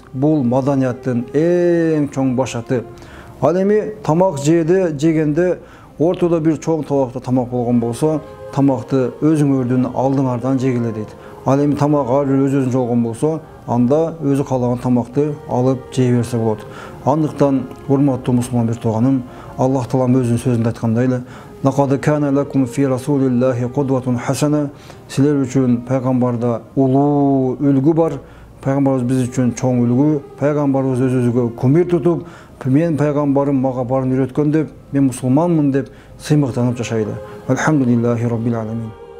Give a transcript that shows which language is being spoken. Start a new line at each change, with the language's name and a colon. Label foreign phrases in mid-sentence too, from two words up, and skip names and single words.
Kyrgyz: Бул маданияттын эң чоң башаты. Ал эми тамак жегенде ортодо бир чоң табакта тамак болгон болсо, тамакты өзүңөрдүн алдыңардан жегиле дейт. Ал эми тамак ар бир өз-өзүнчө болгон болсо, анда өзү каалаган тамакты алып жей берсе болот. Андыктан урматтуу мусулман бир тууганым, Аллах Таалам өзүнүн сөзүндө айткандай эле:
Arabic: "لقد كان لكم في رسول الله قدوة حسنة."
Kyrgyz: Силер үчүн пайгамбарда улуу үлгү бар. Пайгамбарыбыз биз үчүн чоң үлгү. Пайгамбарыбыз өзүбүзгө кумир тутуп, мен пайгамбарым мага барын үйрөткөн деп, мен мусулманмын деп сыймыктанып жашайлы.
Arabic: الحمد لله رب العالمين.